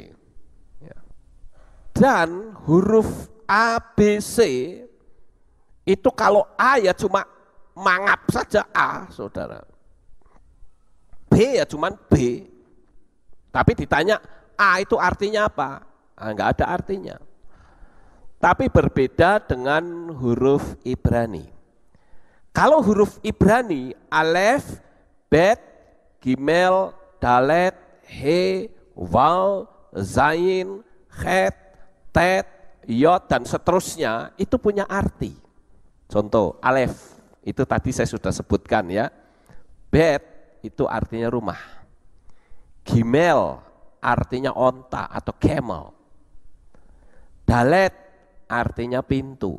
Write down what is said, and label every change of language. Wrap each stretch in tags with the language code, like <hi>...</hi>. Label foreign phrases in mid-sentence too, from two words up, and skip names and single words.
<id>Dan huruf ABC itu kalau A ya cuma mangap saja A, saudara. B ya cuma B. Tapi ditanya A itu artinya apa? Enggak ada artinya. Tapi berbeda dengan huruf Ibrani. Kalau huruf Ibrani,</id> <he>אלף, בית, גימל, דלת, הא, וו, זין, חית, טית, יוד,</he> <id>dan seterusnya itu punya arti. Contoh, Alef, itu tadi saya sudah sebutkan ya. Bet, itu artinya rumah. Gimel, artinya onta atau camel. Dalet, artinya pintu.</id>